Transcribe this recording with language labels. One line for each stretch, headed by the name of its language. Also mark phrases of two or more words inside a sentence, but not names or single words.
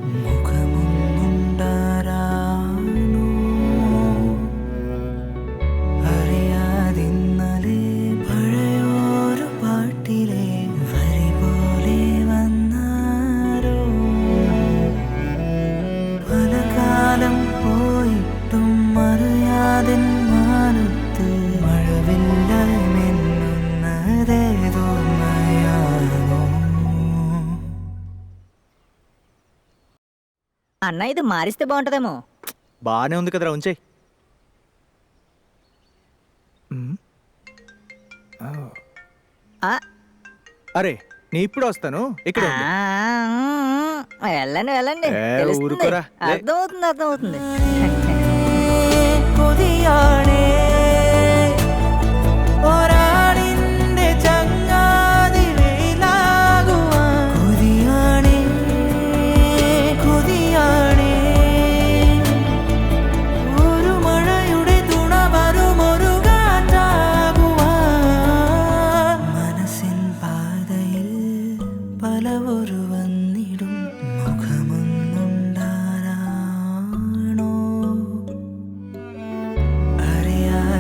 Malayalam: മുഖമൊന്നുണ്ടാരാണോ അറിയാതിന്നലെ പഴയൊരു പാട്ടിലെ വരി പോലെ വന്നാരോ പല കാലം പോയിട്ടും അറിയാതെ മാനത്ത് മഴവില്ലായി മിന്നുന്നതേതോ
Telugu: అన్న ఇది మారిస్తే బాగుంటుందేమో. బాగానే ఉంది కదరా, ఉంచేయ్. ఆ, అరే నీ ఇప్పుడు వస్తాను, ఇక్కడ ఉంది. వెళ్ళండి వెళ్ళండి. ఏ, తెలుస్తుంది. ఊరుకోరా. లే. అర్థమవుతుంది అర్థమవుతుంది.
Malayalam: കൊതിയാണേ ഒരാളിന്റെ ചങ്ങാതി വെയിലാകുവാൻ കൊതിയാണേ കൊതിയാണേ ഒരു മഴയുടെ തുണ വരും ഒരു കാറ്റാകുവാൻ മനസ്സിൻ പാതയിൽ പല ഒരു വന്നിടും മുഖമൊന്നുണ്ടാരാണോ അറിയാ